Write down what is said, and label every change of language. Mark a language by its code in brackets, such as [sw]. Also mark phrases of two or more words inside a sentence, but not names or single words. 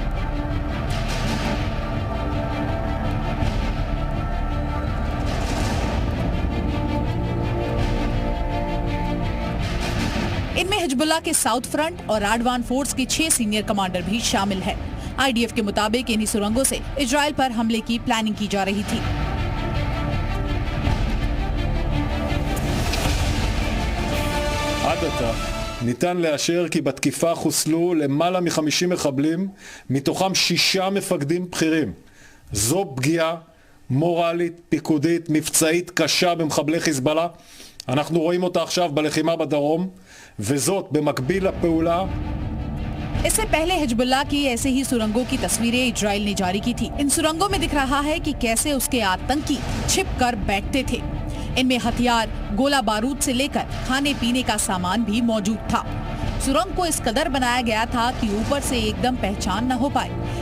[hi] इनमें हिजबुल्लाह के [en] south front [hi] और राडवान फोर्स के 6 [en] senior commander [hi] भी शामिल है। आईडीएफ के मुताबिक इन्हीं सुरंगों से इजराइल पर हमले की प्लानिंग की जा रही थी। [he] עד עתה ניתן לאשר כי בתקיפה חוסלו למעלה מ-50 מחבלים, מתוכם 6 מפקדים בכירים. זו פגיעה מורלית, פיקודית, מבצעית קשה במחבלי חיזבאללה. אנחנו רואים אותה עכשיו בלחימה בדרום, וזאת במקביל לפעולה. [hi] इससे पहले हिजबुल्लाह की ऐसे ही सुरंगों की तस्वीरें इजराइल ने जारी की थी। इन सुरंगों में दिख रहा है कि कैसे उसके आतंकी छिप कर बैठते थे। इनमें हथियार, गोला बारूद से लेकर खाने पीने का सामान भी मौजूद था। सुरंग को इस कदर बनाया गया था कि ऊपर से एकदम पहचान न हो पाए।